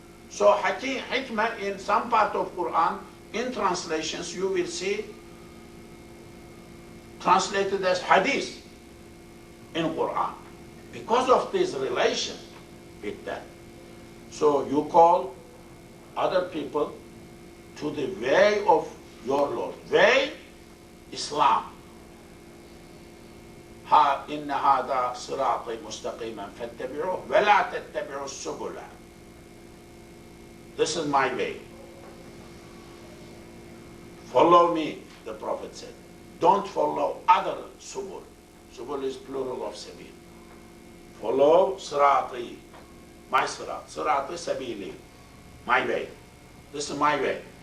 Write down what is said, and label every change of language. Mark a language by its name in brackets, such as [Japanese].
[English] So hikmah in some part of Quran, in translations you will see translated as hadith in Quran. Because of this relation with that. So you call other people to the way of your Lord. Way, Islam. [Arabic] إن هذا صراطي مستقيما فاتبعوه ولا تتبعوا السبل. [English] This is my way. Follow me, the Prophet said. Don't follow other subul. Subul is plural of sabil. Follow sirati, my sirat. Sirati sabili, my way. This is my way.